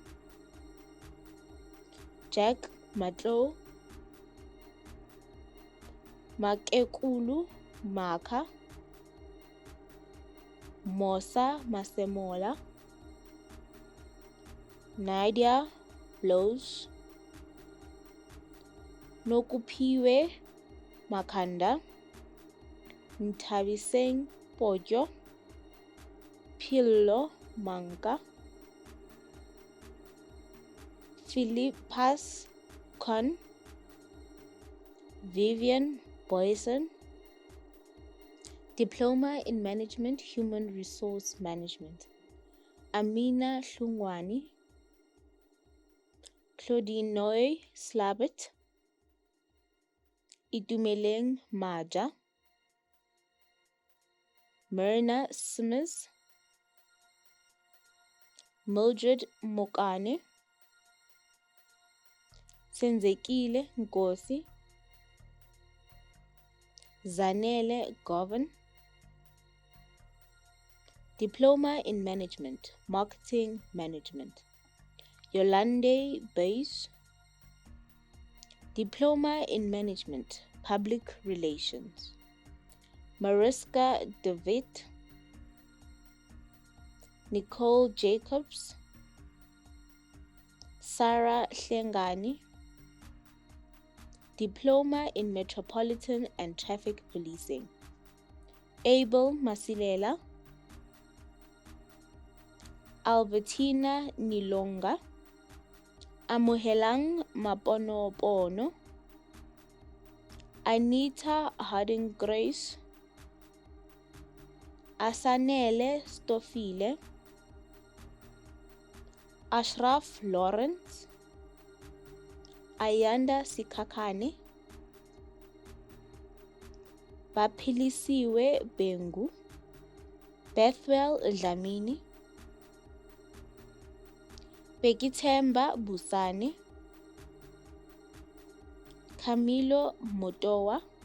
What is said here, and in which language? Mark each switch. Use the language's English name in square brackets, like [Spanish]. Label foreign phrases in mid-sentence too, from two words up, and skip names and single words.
[English] Jack Matlo, Makekulu Maka, Mosa Masemola, Nadia Blows, Nokupiwe Makanda, Ntabiseng Pojo, Pillo Manka, Philippas Con, Vivian Boyson, Diploma in Management Human Resource Management, Amina Hlungwani, Claudinoy Slabet, Itumeleng Maja, Myrna Smith, Mildred Mokane, Senzekile Nkosi, Zanele Govan, Diploma in Management, Marketing Management, Yolande Bays, Diploma in Management, Public Relations, Mariska DeWitt, Nicole Jacobs, Sarah Hlengani, Diploma in Metropolitan and Traffic Policing, Abel Masilela, Albertina Nilonga, Amohelang Maponopono, Anita Harding Grace, Asanele Stofile, Ashraf Lawrence, Ayanda Sikakane, Bapilisiwe Bengu, Bethwell Dlamini, Bekithemba Busane, Camilo Motowa,